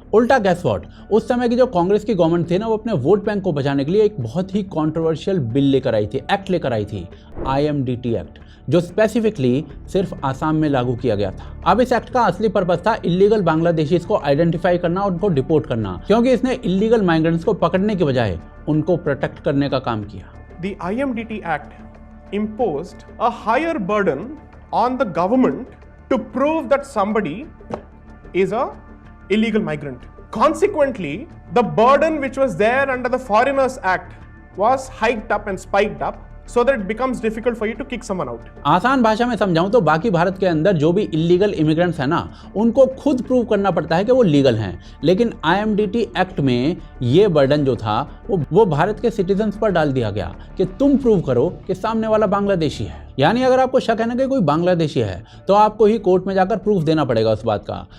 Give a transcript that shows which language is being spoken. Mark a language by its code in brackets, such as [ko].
[hi] उल्टा [en] guess what, [hi] उस समय की जो कांग्रेस की गवर्नमेंट थी ना, वो अपने वोट बैंक को बचाने के लिए एक बहुत ही कंट्रोवर्शियल बिल लेकर आई थी, एक्ट लेकर आई थी, IMDT एक्ट, जो स्पेसिफिकली सिर्फ आसाम में लागू किया गया था। अब इस एक्ट का असली पर्पस था इलीगल बांग्लादेशीज को आइडेंटिफाई करना और उनको डिपोर्ट करना, क्योंकि इसने इलीगल माइग्रेंट्स को पकड़ने के बजाय उनको प्रोटेक्ट करने का काम किया। [en] The IMDT Act imposed a higher burden on the government to prove that somebody is a illegal migrant. Consequently, the burden which was there under the Foreigners Act was hiked up and spiked up, so that it becomes difficult for you to kick someone out. [hi] आसान भाषा में समझाऊं तो बाकी भारत के अंदर जो भी इलीगल इमिग्रेंट्स हैं ना, उनको खुद प्रूव करना पड़ता है कि वो लीगल हैं, लेकिन IMDT एक्ट में ये बर्डन जो था वो भारत के सिटीजन्स पर डाल दिया गया कि तुम प्रूव करो कि सामने वाला बांग्लादेशी है। यानी अगर आपको शक है ना कि कोई बांग्लादेशी है, तो आपको ही कोर्ट में जाकर प्रूफ देना पड़ेगा उस बात का।